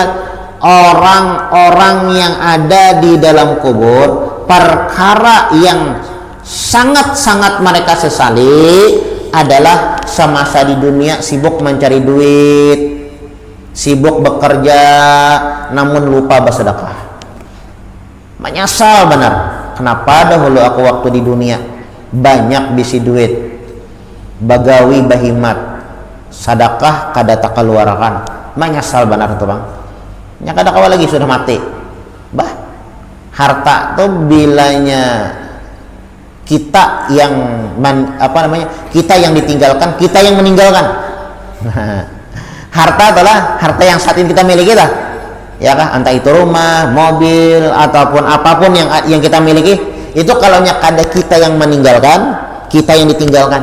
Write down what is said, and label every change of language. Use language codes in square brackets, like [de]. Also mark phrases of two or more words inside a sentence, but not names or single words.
[id] Orang-orang yang ada di dalam kubur, perkara yang sangat-sangat mereka sesali adalah semasa di dunia sibuk mencari duit, sibuk bekerja, namun lupa bersedekah. [bjn] Menyesal benar. Kenapa dahulu aku waktu di dunia banyak bisi duit, bagawi bahimat, sedekah kada tak keluarkan. Menyesal benar tuh bang. Nya kada kawa lagi sudah mati. Bah, harta tuh bilanya kita yang kita yang ditinggalkan, kita yang meninggalkan. [id] Harta adalah harta yang saat ini kita miliki lah, ya kan? Entah itu rumah, mobil, ataupun apapun yang kita miliki, itu kalau kada kita yang meninggalkan, kita yang ditinggalkan.